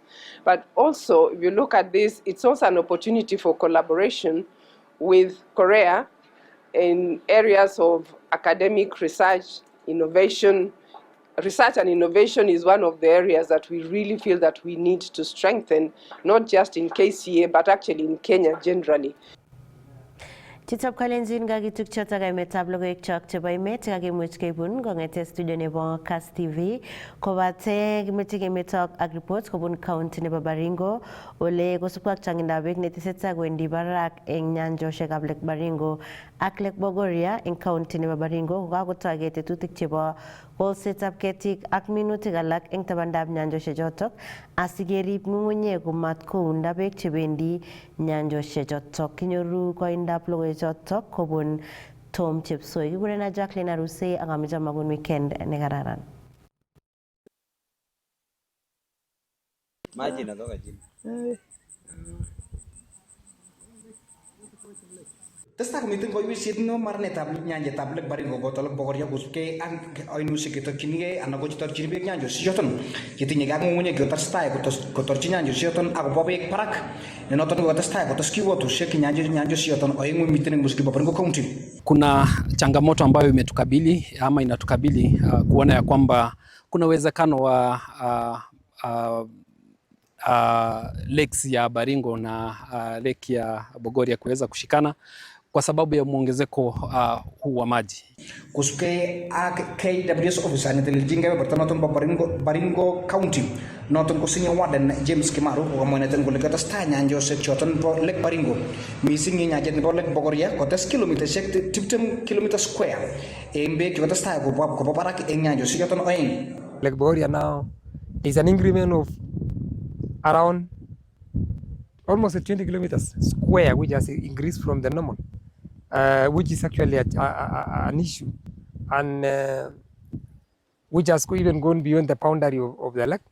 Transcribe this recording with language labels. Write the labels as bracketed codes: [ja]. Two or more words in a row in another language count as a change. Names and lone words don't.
[en] But also, if you look at this, it's also an opportunity for collaboration with Korea in areas of academic research, innovation. Research and innovation is one of the areas that we really feel that we need to strengthen, not just in KCA, but actually in Kenya generally. [kln] Chitab Kalenjin kakituk chotok emetab logoiwek chok chebo emet kakimuch keibun kong'ete studio nebo Kass TV kobate kimeche kemetok ak report kobun county nebo Baringo ole kosubkei ak changindab beek netesetai kowendi barak eng nyanjoshekab Lake Baringo ak Lake Bogoria eng county nebo Baringo kokakotoi tetutik chebo kolsetab ketik ak minutik alak eng tabandab nyanjoshek chotok asikerib ng'ung'unyek komatkounda beek chebendi nyanjoshek chotok. Kinyoru koindab logoiwek chotok kobun Tom Chepsoi. Kigurena Jacqueline Arusei ak ameche magun weekend nekararan. [sw] Maji inatoka chini. [kln] Testai komiten koiwisiet neo maranetab nyanjetab Lake Baringo koboto Lake Bogoria kosubkei ak ainoshiek chetokyinigei anan ko chetorchin beek nyanjosiechoton chetinye ak ng'ung'unyek chekotestai kotorchi nyanjosiechoton akobo beek barak ne noton kokotestai kotes kiwotosiek nyanjosiechoton oeng'u miten eng Musikyi Baringo County. [sw] Kuna changamoto ambayo imetukabili ama inatukabili kuona ya kwamba kuna uwezekano wa lakes ya Baringo na lake ya Bogoria kuweza kushikana kwa sababu ya muongezeko huu wa maji. [kln] Kusubkei ak KWS officer netelelchin kebeberta noton bo Baringo County noton ko [en] senior warden [kln] James Kimaru kokamwaiten kole katestai nyanjosiek choton bo Lake Baringo mising eng nyanjet nebo Lake Bogoria kotes kilomitaisiek 20 km square eng beek chekotestai kobo barak eng nyanjosiek choton oeng. [en] Lake Bogoria now is an increment of around almost 20 kilometers square, which has increased from the normal, which is actually an issue, and which has even gone beyond the boundary of the lake.